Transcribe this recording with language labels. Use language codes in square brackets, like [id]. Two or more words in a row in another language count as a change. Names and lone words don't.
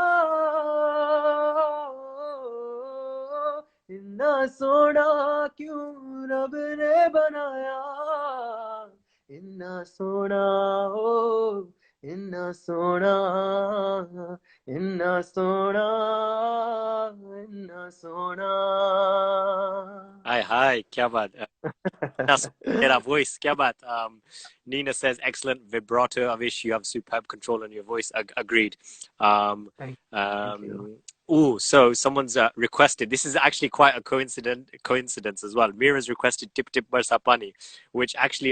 [pa] ਇੰਨਾ ਸੋਹਣਾ ਕਿਉਂ ਰੱਬ ਨੇ ਬਣਾਇਆ ਇੰਨਾ ਸੋਹਣਾ ਓ ਇੰਨਾ ਸੋਹਣਾ ਇੰਨਾ ਸੋਹਣਾ ਇੰਨਾ ਸੋਹਣਾ. [en] hi, [hi] क्या बात? [en] That's Tera voice, [hi] क्या बात? [en] Nina says excellent vibrato. Avish, you have superb control on your voice. Agreed. Thank you. So someone's requested. This is actually quite a coincidence as well. Mira's requested "Tip Tip Barsa Pani," which actually